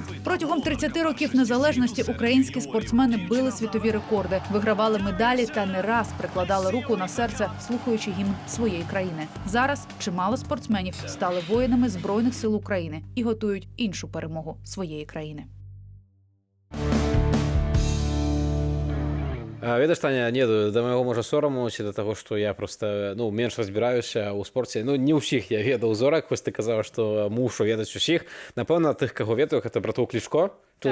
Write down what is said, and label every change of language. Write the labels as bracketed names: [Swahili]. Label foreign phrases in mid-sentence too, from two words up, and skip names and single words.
[Ukrainian] Протягом 30 років незалежності українські спортсмени били світові рекорди, вигравали медалі та не раз прикладали руку на серце, слухаючи гімн своєї країни. Зараз чимало спортсменів стали воїнами Збройних сил України і готують іншу перемогу своєї країни. [Belarusian] Ведаеш, Таня, не да майго можа сораму ці да таго, што я проста менш разбіраюся ў спорце. Не ўсіх я ведаў зорак, хоць ты казала, што мушу ведаць усіх. Напэўна, тых, каго ведаю, гэта братоў Клічко. Тут,